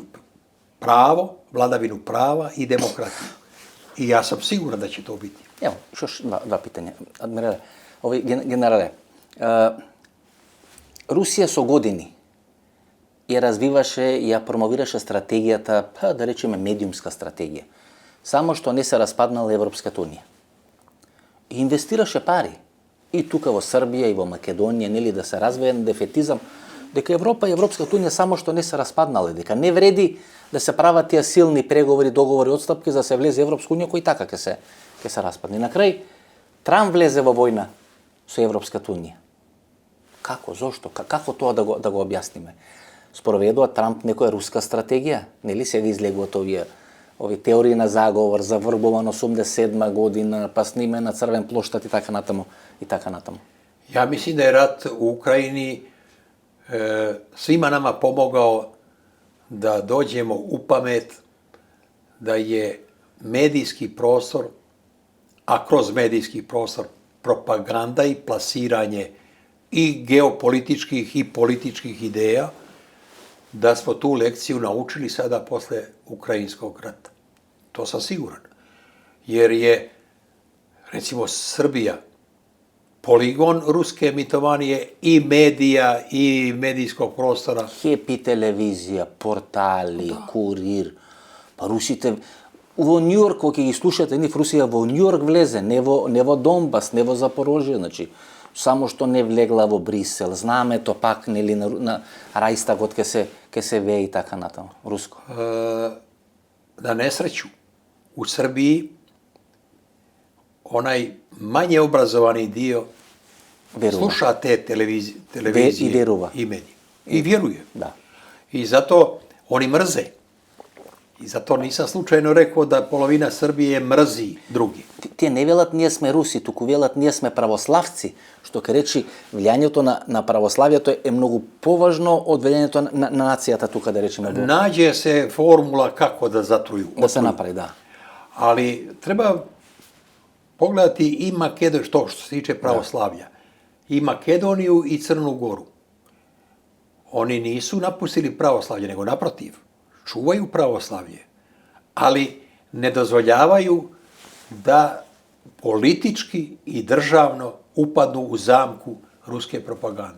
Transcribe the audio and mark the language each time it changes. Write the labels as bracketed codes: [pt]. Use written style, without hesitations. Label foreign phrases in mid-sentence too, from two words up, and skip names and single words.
[sr] Pravo, vladavinu prava i demokratiju. I ja sam siguran da će to biti. Evo, još dva pitanja. [mk] Адмирале, генерале, Русија со години ја развиваше и промовираше стратегията, да речеме медиумска стратегия. Само што не се распаднала Европската унија. И инвестираше пари. И тука во Србија, и во Македонија, нели да се развие дефетизам, дека Европа и Европската унија само што не се распаднале, дека не вреди да се прават тие силни преговори, договори, отстапки за да се влезе Европска унија, кој така ќе се распадне. На крај, Трамп влезе во војна со Европската унија. Како, зошто? Како тоа да го објасниме? Спроведува Трамп некоја руска стратегија? Нели сега излегуваат ови теории на заговор, заврбуван 87 година, па снимен на Црвен плоштад и така натаму, и така натаму. [sr] Ja mislim da je rat u Ukrajini svima nama pomogao da dođemo u pamet da je medijski prostor, a kroz medijski prostor propaganda i plasiranje i geopolitičkih i političkih ideja, da smo tu lekciju naučili sada posle Ukrajinskog rata. To sam siguran. Jer je, recimo, Srbija poligon ruske mitomanije i medija i medijskog prostora. [mk] Хепи телевизија, портали, Курир. Па русите во Њујорк, кога ги слушате нив, Русија во Њујорк влезе, не во Донбас, не во Запорожје, значи само што не влегла во Брисел. Знаме то пак нели на Рајстагот ке се вее и така натаму, руско. [sr] Na nesreću, u Srbiji onaj manje obrazovani dio sluša te televizije I verува. I medije. I vjeruje. [mk] Да. [sr] I zato oni mrze. I zato nisam slučajno rekao da polovina Srbije mrzi drugi. [mk] Тие не велат ние сме руси, туку велат ние сме православци, што ке речи влијањето на православието е многу поважно од влијањето на нацијата тука, да речеме. [sr] Nađe se formula kako da zatruju. [mk] Да се направи, да. [sr] Ali treba pogledati i Makedoniju, što se tiče pravoslavlja, i Makedoniju i Crnu Goru. Oni nisu napustili pravoslavlje, nego naprotiv, čuvaju pravoslavlje, ali ne dozvoljavaju da politički i državno upadnu u zamku ruske propagande.